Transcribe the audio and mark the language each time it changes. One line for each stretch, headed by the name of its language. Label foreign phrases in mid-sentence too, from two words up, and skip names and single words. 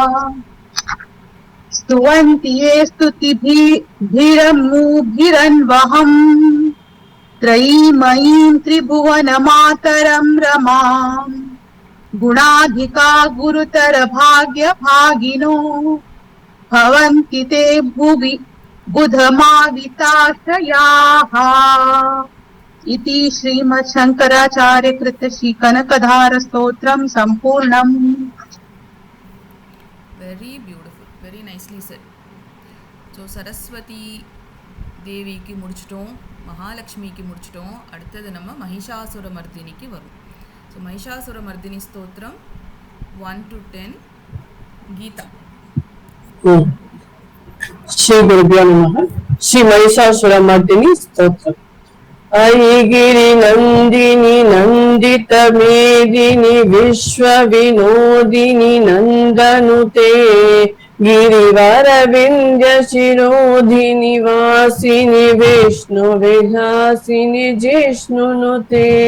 Sanskrit: स्तुवन्ति ये स्तुतिभिरन्वहम् त्रयीमयीं त्रिभुवनमातरं रमाम् गुणाधिका गुरुतर भाग्यभागिनो भवन्ति ते भुवि बुधमाविताश्रयाः इति श्रीमद् शंकराचार्य कृत श्री कनकधार स्तोत्रम संपूर्णम्.
English: Very beautiful, very nicely said.
Tamil: So சரஸ்வதி தேவிக்கு முடிச்சிட்டோம், மகாலட்சுமிக்கு முடிச்சிட்டோம். அடுத்தது நம்ம மகிஷாசுர மர்தினிக்கு வரும். ஸோ மகிஷாசுர மர்தினி ஸ்தோத்திரம் 1 to 10 கீதா.
Sanskrit: श्री गुरुभ्यो नमः. श्री महिषासुरमर्दिनी स्तोत्रम्. ऐगिरि नन्दिनि नन्दित मेदिनि विश्वविनोदिनि नन्दनुते गिरिवरविन्द्य शिरोधिनि वासिनि विष्णुविलासिनि जिष्णुनुते